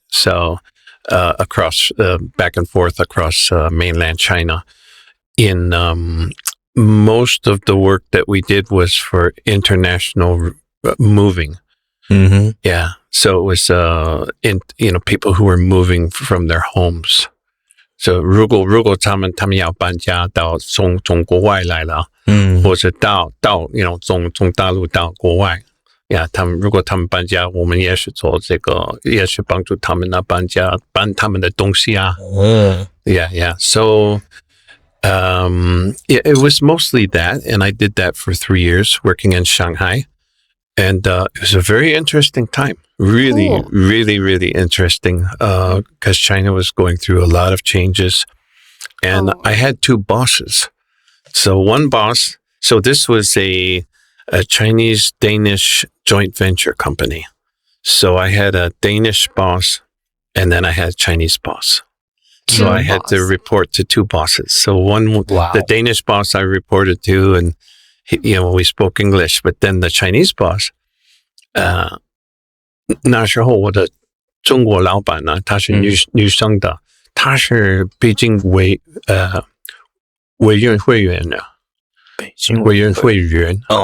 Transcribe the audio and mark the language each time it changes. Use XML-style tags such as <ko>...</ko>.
<en>So across, back and forth across mainland China. In most of the work that we did was for international moving. Yeah. So it was, people who were moving from their homes. So</en> <zh>如果他们要搬家到从国外来了，或者到从大陆到国外，如果他们搬家，我们也是做这个，也是帮助他们搬家，搬他们的东西啊。</zh> <en>Yeah. So, it was mostly that, and I did that for 3 years, working in Shanghai. And it was a very interesting time. Really, really, really interesting, because China was going through a lot of changes. And I had 2 bosses. So one boss, this was a Chinese-Danish joint venture company. So I had a Danish boss, and then I had a Chinese boss. So I had to report to 2 bosses. So the Danish boss I reported to, and we spoke English. But then the Chinese boss,</en> <zh>那时候我的中国老板呢，她是女生的，她是北京委员会员的，北京委员会员。</zh>